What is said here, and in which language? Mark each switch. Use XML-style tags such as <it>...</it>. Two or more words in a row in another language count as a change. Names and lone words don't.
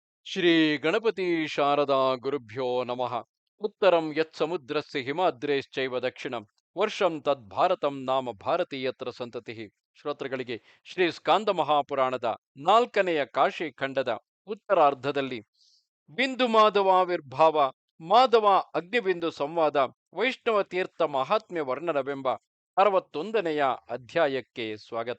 <sa>ಶ್ರೀ ಗಣಪತಿ ಶಾರದಾ ಗುರುಭ್ಯೋ ನಮಃ. ಉತ್ತರಂ ಯತ್ ಸಮುದ್ರಸ್ಯ ಹಿಮಾದ್ರೇಶ್ಚೈವ ದಕ್ಷಿಣಂ ವರ್ಷಂ ತದ್ ಭಾರತಂ ನಾಮ ಭಾರತೀಯತ್ರ ಸಂತತಿ.</sa> <kn>ಶ್ರೋತೃಗಳಿಗೆ ಶ್ರೀ ಸ್ಕಾಂದ ಮಹಾಪುರಾಣದ 4ನೆಯ ಕಾಶಿ ಖಂಡದ ಉತ್ತರಾರ್ಧದಲ್ಲಿ ಬಿಂದು ಮಾಧವಾವಿರ್ಭಾವ, ಮಾಧವ ಅಗ್ನಿಬಿಂದು ಸಂವಾದ, ವೈಷ್ಣವ ತೀರ್ಥ ಮಹಾತ್ಮ್ಯ ವರ್ಣನವೆಂಬ 61ನೆಯ ಅಧ್ಯಾಯಕ್ಕೆ ಸ್ವಾಗತ.</kn>